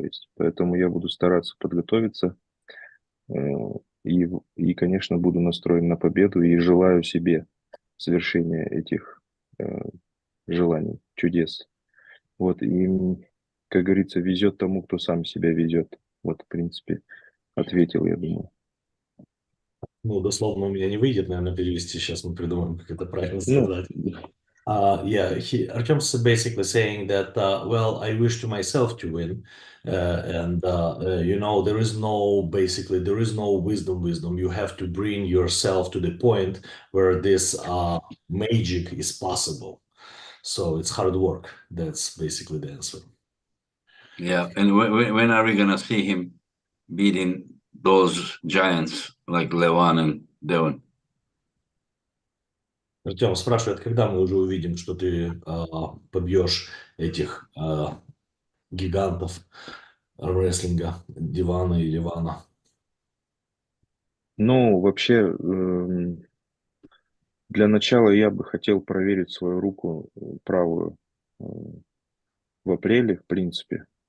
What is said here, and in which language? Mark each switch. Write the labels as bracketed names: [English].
[Russian] То есть, поэтому я буду стараться подготовиться и, конечно, буду настроен на победу и желаю себе совершения этих желаний, чудес. Вот, и, как говорится, везет тому, кто сам себя везет. Вот, в принципе, ответил, я думаю. Ну, дословно у меня не выйдет, наверное, перевести. Сейчас мы придумаем, как это правильно Ну, сказать. [English] Yeah, Artyom's basically saying that, well, I wish to myself to win, and there is no wisdom. You have to bring yourself to the point where this magic is possible. So it's hard work. That's basically the answer. Yeah, and when are we gonna see him beating those giants like Levan and Devon? [Russian] Артем спрашивает, когда мы уже увидим, что ты побьешь этих гигантов рестлинга, Дивана и Ливана. ну, вообще, для начала я бы хотел проверить свою руку правую в апреле, в принципе.